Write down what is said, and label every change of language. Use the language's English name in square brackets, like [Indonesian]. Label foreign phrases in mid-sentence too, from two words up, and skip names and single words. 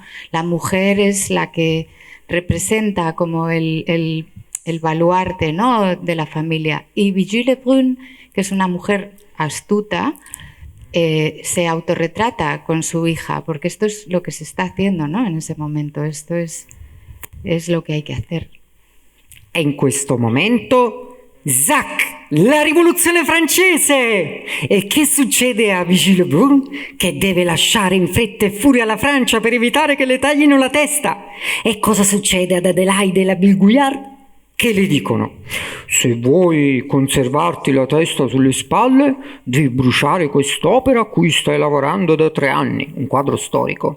[Spanish] La mujer es la que representa como el baluarte, ¿no?, de la familia. Y Vigée-Lebrun, que es una mujer astuta, se autorretrata con su hija, porque esto es lo que se está haciendo, ¿no?, en ese momento. Esto es lo que hay que hacer. [Italian] E in questo momento, zac, la rivoluzione francese! E che succede a Vigée-Lebrun? Che deve lasciare in fretta e furia la Francia per evitare che le taglino la testa. E cosa succede ad Adélaïde la Bilguillard? Che le dicono: se vuoi conservarti la testa sulle spalle, devi bruciare quest'opera a cui stai lavorando da 3 anni, un quadro storico.